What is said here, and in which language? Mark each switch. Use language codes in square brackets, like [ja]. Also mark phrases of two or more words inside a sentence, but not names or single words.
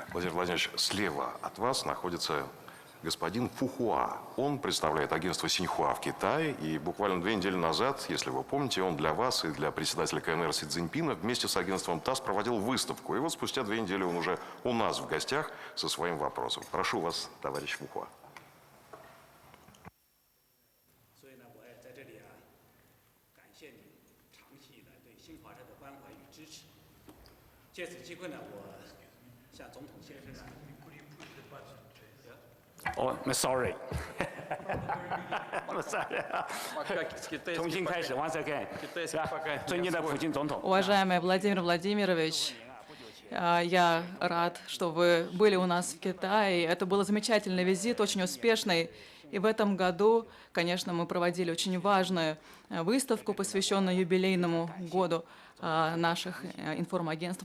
[ru] Владимир Владимирович, слева от вас находится господин Фухуа. Он представляет агентство Синьхуа в Китае. И буквально 2 недели назад, если вы помните, он для вас и для председателя КНР Си Цзиньпина вместе с агентством ТАСС проводил выставку. И вот спустя 2 недели он уже у нас в гостях со своим вопросом. Прошу вас, товарищ Фухуа. [zh] 哦，那 sorry， 重新开始 ， [en] once again， [zh] 尊敬的普京总统。 [ru] Уважаемый Владимир Владимирович, я рад, что вы были у нас в Китае. Это был замечательный визит, очень успешный. И в этом году, конечно, мы проводили очень важную выставку, посвященную юбилейному году наших информагентств.